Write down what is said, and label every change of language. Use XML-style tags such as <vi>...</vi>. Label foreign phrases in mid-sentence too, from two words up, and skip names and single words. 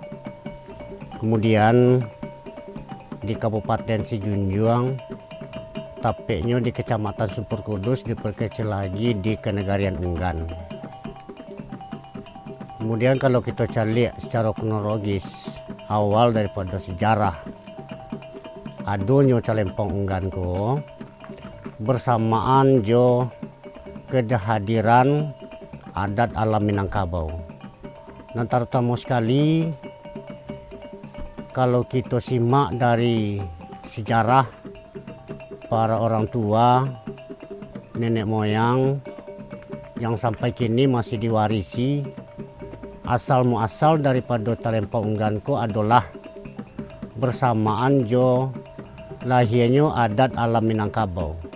<id>Kemudian di Kabupaten Sijunjung, tapeknya di Kecamatan Sumpur Kudus, diperkecil lagi di Kenegarian Unggan. Kemudian kalau kita cari secara kronologis, awal daripada sejarah adonyo talempong Unggan ko bersamaan jo kehadiran adat alam Minangkabau. Dan terutama sekali kalau kita simak dari sejarah para orang tua, nenek moyang yang sampai kini masih diwarisi, asal muasal daripada talempong Unggan ko adalah bersamaan jo lahirnya adat alam Minangkabau.</id>